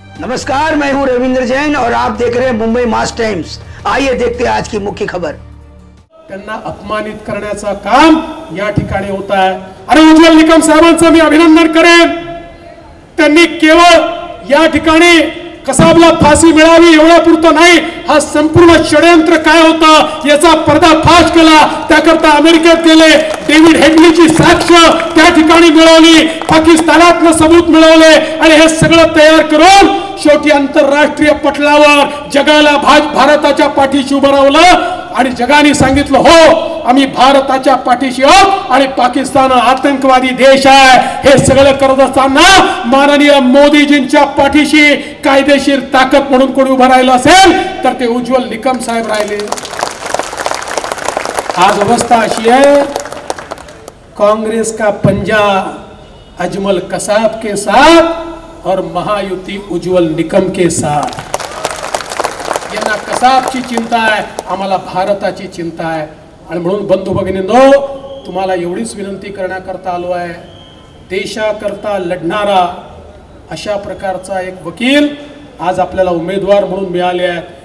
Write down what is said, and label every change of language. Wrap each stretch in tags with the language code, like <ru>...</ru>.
<hi>नमस्कार, मैं हूं रविंद्र जैन और आप देख रहे हैं मुंबई मास टाइम्स। आइए देखते हैं आज की मुख्य खबर।</hi> <mr>त्यांना अपमानित करण्याचं काम या ठिकाणी होत आहे आणि उज्ज्वल निकम साहेबांचं मी अभिनंदन करेन। त्यांनी केवळ या ठिकाणी कसाबला फाशी मिळावी एवढ्यापुरतं नाही, हा संपूर्ण षडयंत्र काय होतं याचा पर्दाफाश केला। त्याकरता अमेरिकेत गेले, डेव्हिड हेडलीची साक्ष त्या ठिकाणी मिळवली, पाकिस्तानातनं सबूत मिळवले आणि हे सगळं तयार करून शेवटी आंतरराष्ट्रीय पटलावर जगाला भारताच्या पाठीशी उभं रावलं आणि जगाने सांगितलं हो आम्ही भारताच्या पाठीशी आहोत आणि पाकिस्तान आतंकवादी देश आहे। हे सगळं करत असताना माननीय मोदीजींच्या पाठीशी कायदेशीर ताकद म्हणून कोणी उभं राहिलं असेल तर ते उज्ज्वल निकम साहेब राहिले।</mr> <hi>आज अवस्था अशी है, कांग्रेस का पंजा अजमल कसाब के साथ और महायुति उज्ज्वल निकम के साथ।</hi> <mr>यांना कसाबची चिंता आहे, आम्हाला भारताची चिंता आहे आणि म्हणून बंधू भगिनींनो तुम्हाला एवढीच विनंती करण्याकरता आलो आहे, देशाकरता लढणारा अशा प्रकारचा एक वकील आज आपल्याला उमेदवार म्हणून मिळाले आहेत।</mr>